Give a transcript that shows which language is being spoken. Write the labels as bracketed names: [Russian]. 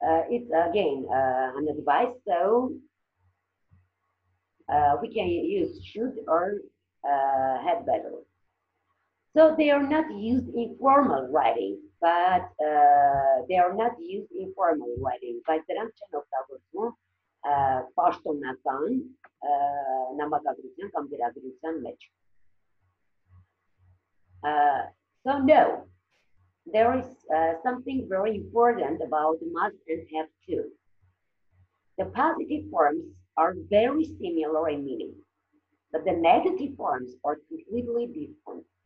[English] It's again an advice, so we can use should or had better. So they are not used in formal writing, but they are not used in formal writing. [Armenian] Բայց դրանք չեն օգտագործվում պաշտոնական նամակագրության կամ գրագրության մեջ. [English] So no, there is something very important about must and have to. The positive forms are very similar in meaning, but the negative forms are completely different.